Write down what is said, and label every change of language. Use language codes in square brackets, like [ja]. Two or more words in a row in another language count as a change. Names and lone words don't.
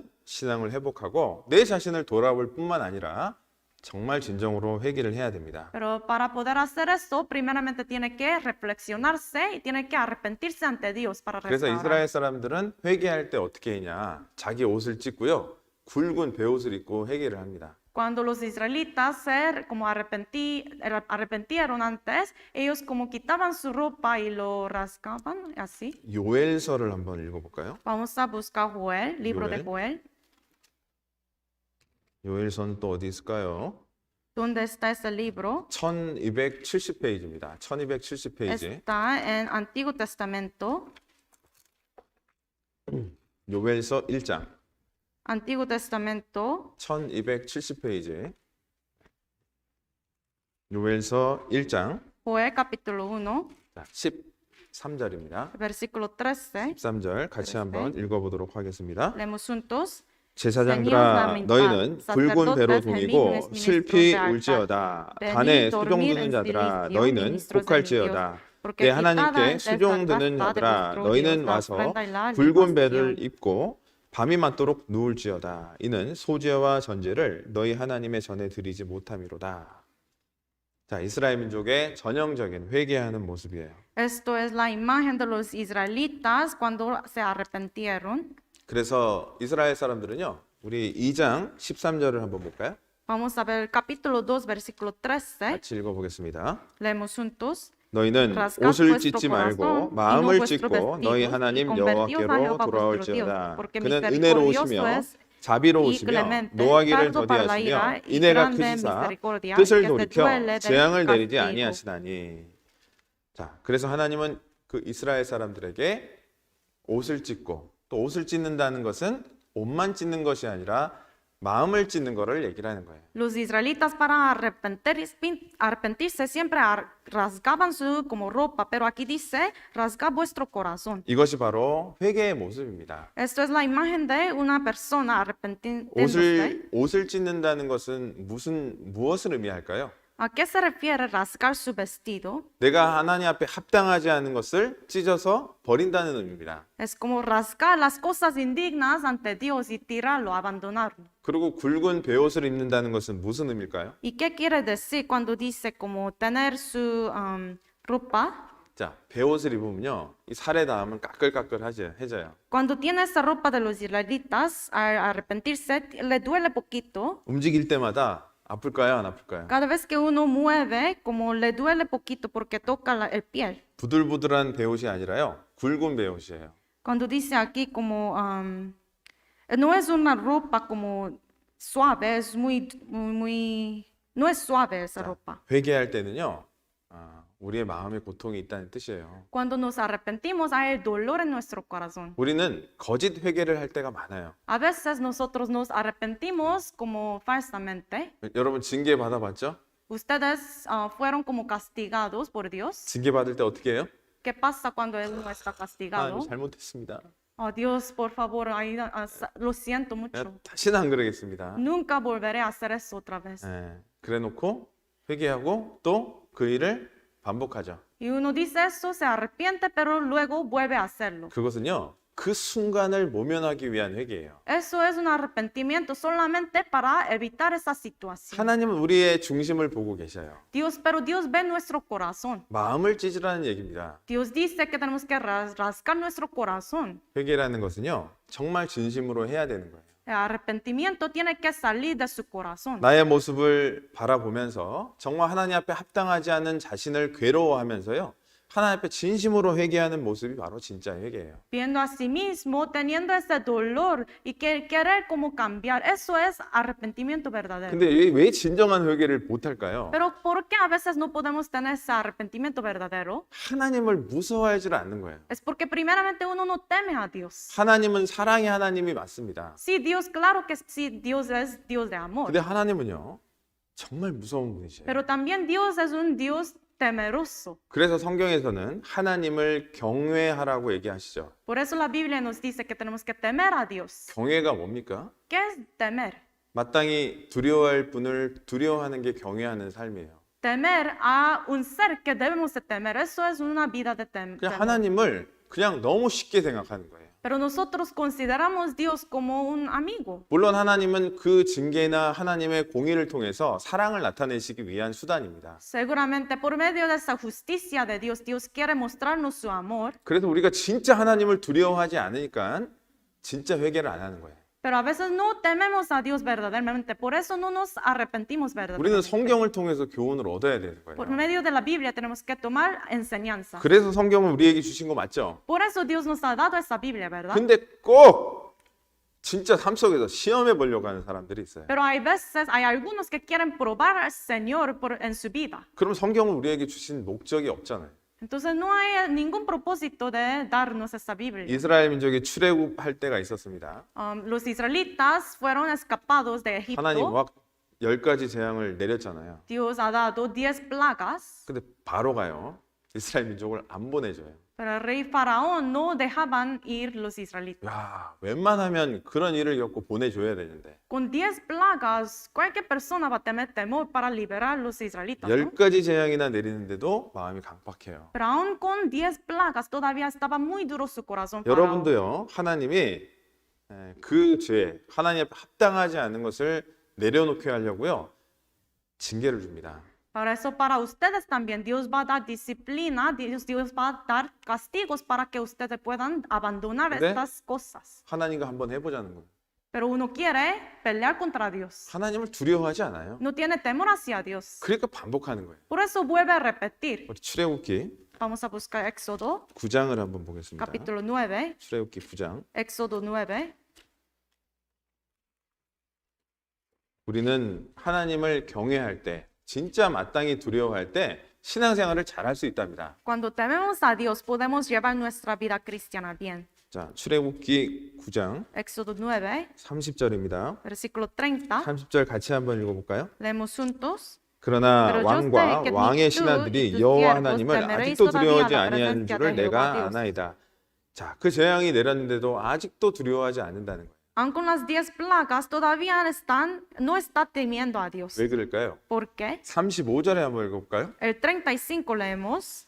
[ko] 그러려면 신앙을 회복하고 내 자신을 돌아볼 뿐만 아니라 정말 진정으로 회개를 해야 됩니다. [es] Pero para poder hacer eso, primeramente tiene que reflexionarse y tiene que arrepentirse ante Dios para [ko] 그래서 [es] restaurar. [ko] 이스라엘 사람들은 회개할 때 어떻게 했냐? 자기 옷을 찢고요. 굵은 베옷을 입고 회개를 합니다. [es] Cuando los israelitas se como arrepentieron antes, ellos como quitaban su ropa y lo rasgaban así. [ko] 요엘서를 한번 읽어볼까요? [es] Vamos a buscar Joel, libro de Joel. [ko] 요엘서는 또 어디 있을까요? [es] ¿Dónde está ese libro? [ko] 1270페이지입니다. 1270페이지. [es] Está en Antiguo Testamento. [ko] 요엘서 1장. [es] Antiguo Testamento, [ko] 1270페이지. 요엘서 1장. [es] Joel capítulo 1, [ko] 13절입니다. [es] versículo 13. [ko] 13절 같이 한번 읽어보도록 하겠습니다. [es] Leemos juntos. [ko] 제사장들아 너희는 굵은 배로 동이고 슬피 울지어다. 단에 수종 드는 자들아 너희는 복할지어다. 내 하나님께 수종 드는 자들아 너희는 와서 굵은 배를 입고 밤이 맞도록 누울지어다. 이는 소제와 전제를 너희 하나님의 전에 드리지 못함이로다. 자, 이스라엘 민족의 전형적인 회개하는 모습이에요. [es] Esto es la imagen de los israelitas cuando se arrepintieron. [ko] 그래서 이스라엘 사람들은요. 우리 2장 13절을 한번 볼까요? [es] Vamos a ver el capítulo 2, versículo 13. [ko] 같이 읽어보겠습니다. [es] Leemos juntos. [ko] 너희는 [es] Rasgad [ko] 옷을 [es] vuestro [ko] 찢지 [es] corazón [ko] 말고 [es] y no [ko] 마음을 [es] vuestro [ko] 찢고 [es] vestido, [ko] 너희 [es] y [ko] 하나님 [es] convertíos a [ko] 여호와께로 [es] Jehová vuestro [ko] 돌아올지어다. [es] Dios, porque [ko] 그는 [es] misericordioso [ko] 은혜로우시며 [es] es [ko] 자비로우시며 [es] clemente, [ko] 노하기를 [es] tardo para la [ko] 더디하시며 [es] ira y [ko] 인애가 [es] grande [ko] 크시사 [es] misericordia, [ko] 뜻을 [es] que se [ko] 돌이켜 [es] duele del [ko] 재앙을 내리지 [es] castigo. [ko] 아니하시나니. 자, 그래서 하나님은 그 이스라엘 사람들에게 옷을 찢고 또 옷을 찢는다는 것은 옷만 찢는 것이 아니라 마음을 찢는 거를 얘기를 하는 거예요. [es] Los israelitas para arrepentirse siempre rasgaban su como ropa, pero aquí dice, rasga vuestro corazón. [ko] 이것이 바로 회개의 모습입니다. [es] Esto es la imagen de una persona arrepintiéndose. [ko] 옷을 찢는다는 것은 무엇을 의미할까요? [es] ¿A qué se refiere rasgar su vestido? [ko] 내가 하나님 앞에 합당하지 않은 것을 찢어서 버린다는 의미입니다. [es] Es como rasgar las cosas indignas ante Dios y tirarlo, abandonarlo. [ko] 그리고 굵은 베옷을 입는다는 것은 무슨 의미일까요? [es] ¿Y qué quiere decir cuando dice como tener su ropa? [ko] 자, 베옷을 입으면요, 이 살에 닿으면 까끌까끌해져요. [es] Cuando tiene esa ropa de los israelitas, al arrepentirse, le duele poquito. [ko] 움직일 때마다 아플까요, 안 아플까요? [es] Cada vez que uno mueve, como le duele poquito porque toca el piel. [ko] 부들부들한 베옷이 아니라요, 굵은 베옷이에요. [es] Cuando dice aquí como, no es una ropa como suave, es no es suave esa ropa. [ko] 회개할 때는요, 우리의 마음에 고통이 있다는 뜻이에요. [es] Cuando nos arrepentimos, hay dolor en nuestro corazón. [ko] 우리는 거짓 회개를 할 때가 많아요. [es] A veces nosotros nos arrepentimos como falsamente. [ko] 여러분 징계 받아봤죠? [es] Ustedes fueron como castigados por Dios. [ko] 징계 받을 때 어떻게 해요? [es] ¿Qué pasa cuando uno está castigado? [ko] 잘못했습니다. [es] Oh Dios, por favor, lo siento mucho. [ko] 내가 다시는 안 그러겠습니다. [es] Nunca volveré a hacer eso otra vez. [ko] 그래놓고 회개하고 또 그 일을 반복하죠. [es] Y uno dice eso, se arrepiente, pero luego vuelve a hacerlo. [ko] 그것은요, 그 순간을 모면하기 위한 회개예요. [es] Eso es un arrepentimiento solamente para evitar esa situación. [ko] 하나님은 우리의 중심을 보고 계셔요. [es] Pero Dios ve nuestro corazón. [ko] 마음을 찢으라는 얘기입니다. [es] Dios dice que tenemos que rascar nuestro corazón. [ko] 회개라는 것은요, 정말 진심으로 해야 되는 거예요. [es] El arrepentimiento tiene que salir de su corazón. [ko] 나의 모습을 바라보면서 정말 하나님 앞에 합당하지 않은 자신을 괴로워하면서요, 하나님 앞에 진심으로 회개하는 모습이 바로 진짜 회개예요. [es] Viendo a sí mismo, teniendo ese dolor y querer como cambiar. Eso es arrepentimiento verdadero. [ko] 근데 왜 진정한 회개를 못할까요? [es] Pero ¿por qué a veces no podemos tener ese arrepentimiento verdadero? [ko] 하나님을 무서워하지 않는 거예요. [es] Es porque primeramente uno no teme a Dios. [ko] 하나님은 사랑의 하나님이 맞습니다. [es] Sí, Dios, claro que sí, Dios es Dios de amor. [ko] 근데 하나님은요, 정말 무서운 분이세요. [es] Pero también Dios es un Dios temeroso. [ko] 그래서 성경에서는 하나님을 경외하라고 얘기하시죠. [es] Por eso la Biblia nos dice que tenemos que temer a Dios. [ko] 경외가 뭡니까? [es] ¿Qué es temer? [ko] 마땅히 두려워할 분을 두려워하는 게 경외하는 삶이에요. [es] Temer a un ser que debemos de temer. Eso es una vida de [ko] 그냥 [es] temor. [ko] 하나님을 그냥 너무 쉽게 생각하는 거예요. [es] Pero nosotros consideramos Dios como un amigo. [ko] 물론 하나님은 그 징계나 하나님의 공의를 통해서 사랑을 나타내시기 위한 수단입니다. [es] Seguramente por medio de esa justicia de Dios, Dios quiere mostrarnos su amor. [ko] 그래서 우리가 진짜 하나님을 두려워하지 않으니까 진짜 회개를 안 하는 거예요. [es] Pero a veces no tememos a Dios verdaderamente, por eso no nos arrepentimos [ko] 우리는 [es] verdaderamente. [ko] 성경을 통해서 교훈을 얻어야 되는 [es] Por [ko] 거예요. [es] medio de la Biblia tenemos que tomar enseñanza. [ko] 그래서 성경을 우리에게 주신 거 맞죠? [es] Por eso Dios nos ha dado esa Biblia, ¿verdad? [ko] 근데 꼭 진짜 삶 속에서 시험해 보려고 하는 사람들이 있어요. [es] Pero hay veces, hay algunos que quieren probar al Señor en su vida. [ko] 그럼 성경을 우리에게 주신 목적이 없잖아요. [es] Entonces no hay ningún propósito de darnos esa Biblia. [ko] 이스라엘 민족이 출애굽할 때가 있었습니다. [es] Los israelitas fueron escapados de [ko] 하나님 [es] Egipto. [ko] 막 10가지 재앙을 내렸잖아요. [es] Dios ha dado 10 plagas, [ko] 근데 바로가요. 이스라엘 민족을 안 보내줘요. [es] pero el rey faraón no dejaban ir los israelitas. [ko] 야, 웬만하면 그런 일을 겪고 보내줘야 되는데 [es] Con 10 plagas, cualquier persona va a tener temor para liberar a los israelitas, ¿no? [ko] 10가지 재앙이나 내리는데도 마음이 강팍해요. [es] Pero aún con 10 plagas todavía estaba muy duro su corazón. Faraón. [ko] 여러분도요, 하나님이 그 죄, 하나님 앞에 합당하지 않은 것을 내려놓게 하려고요, 징계를 줍니다. [es] Para eso, para ustedes también, Dios va a dar disciplina, Dios va a dar castigos para que ustedes puedan abandonar [ko] 근데 [es] estas cosas. [ko] 하나님과 한번 해보자는 거예요. [es] Pero uno quiere pelear contra Dios. [ko] 하나님을 두려워하지 않아요. [es] No tiene temor hacia Dios. [ko] 그러니까 반복하는 거예요. [es] Por eso vuelve a repetir. [ko] 우리 출애굽기 [es] Vamos a buscar Éxodo, [ko] 9장을 한번 보겠습니다. [es] capítulo 9. [ko] 출애굽기 9장. [es] Éxodo 9. [ko] 우리는 하나님을 경외할 때, 진짜 마땅히 두려워할 때 신앙생활을 잘할 수 있답니다. [es] Cuando tememos a Dios, podemos llevar nuestra vida cristiana bien. [ko] 자, 출애굽기 9장 [es] Éxodo 9, [ko] 30절입니다. [es] versículo 30. [ko] 30절 같이 한번 읽어볼까요? [es] Leemos juntos. [ko] 그러나 [es] Pero yo [ko] 왕과 [es] sé que [ko] 왕의 [es] tú y [ko] 신하들이 [es] tus [ko] 여호와 [es] siervos [ko] 하나님을 [es] temeréis [ko] 아직도 [es] todavía [ko] 두려워하지 [es] la [ko] 아니하는 [es] presencia [ko] 줄을 [es] de Jehová [ko] 내가 [es] Dios. [ko] 아나이다. 자, 그 재앙이 내렸는데도 아직도 두려워하지 않는다는 거예요. [es] Aun con las 10 plagas, todavía no está temiendo a Dios. [ko] 왜 그럴까요? [es] ¿Por qué? [ko] 35절에 한번 읽어볼까요? [es] El 35 leemos.